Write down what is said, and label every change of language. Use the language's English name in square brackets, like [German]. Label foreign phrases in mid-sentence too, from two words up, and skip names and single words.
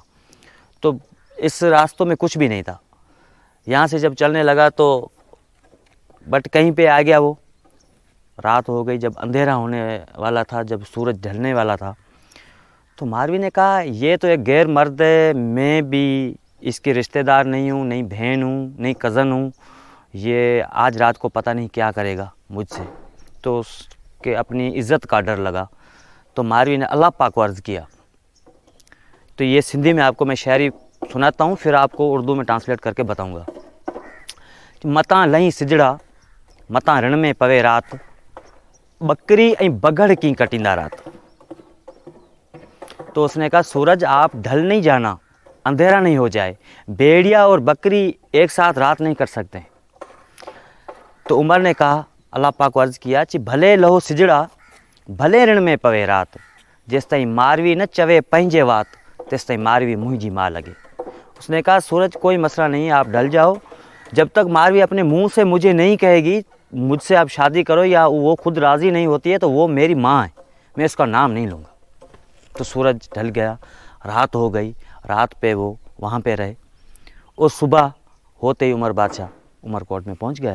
[Hindi] तो इस रास्तों में कुछ भी नहीं था। यहाँ से जब चलने लगा तो बट कहीं पे आ गया वो, रात हो गई, जब अंधेरा होने वाला था, जब सूरज ढलने वाला था, तो मारवी ने कहा ये तो एक गैर मर्द है, मैं भी इसके रिश्तेदार नहीं हूँ, नहीं बहन हूँ, नहीं कज़न हूँ, ये आज रात को पता नहीं क्या करेगा मुझसे। तो उसके अपनी इज़्ज़त का डर लगा, तो मारवी ने अल्लाह पाक को अर्ज़ किया। तो ये सिंधी में आपको मैं शायरी सुनाता हूँ, फिर आपको उर्दू में ट्रांसलेट करके बताऊँगा। [Sindhi] मता लही सिजड़ा मता रण में पवे रात, बकरी ऐं बगड़ की कटिंदा रात। [Hindi] तो उसने कहा सूरज आप ढल नहीं जाना, अंधेरा नहीं हो जाए, भेड़िया और बकरी एक साथ रात नहीं कर सकते। तो उमर ने कहा, अल्लाह पाक को अर्ज़ किया कि [Sindhi] भले लहो सिजड़ा भले ऋण में पवे रात, जेस ताईं मारवी न चवे पंहिंजे वात तेस ताईं मारवी मुंहिंजी मां लगे। [Hindi] उसने कहा सूरज कोई मसला नहीं, आप ढल जाओ, जब तक मारवी अपने मुंह से मुझे नहीं कहेगी मुझसे आप शादी करो, या वो खुद राज़ी नहीं होती है, तो वो मेरी माँ है, मैं उसका नाम नहीं लूँगा। तो सूरज ढल गया, रात हो गई, रात पे वो वहाँ पे रहे, और सुबह होते ही उमर बादशाह उमरकोट में पहुँच गया।